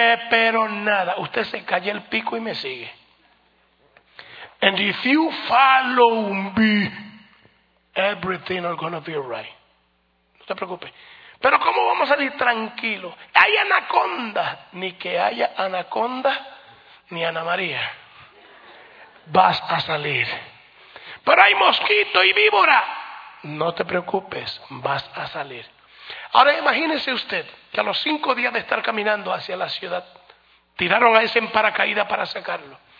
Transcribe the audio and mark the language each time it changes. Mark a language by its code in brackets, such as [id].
[es] Pero nada, usted se calla el pico y me sigue. [en] And if you follow me, everything is going to be right. [es] No te preocupes. Pero ¿cómo vamos a salir tranquilos? Hay anaconda, ni que haya anaconda, ni Ana María. Vas a salir. Pero hay mosquito y víbora. No te preocupes, vas a salir. Ahora imagínese usted que a los 5 días de estar caminando hacia la ciudad, tiraron a ese en paracaídas para sacarlo.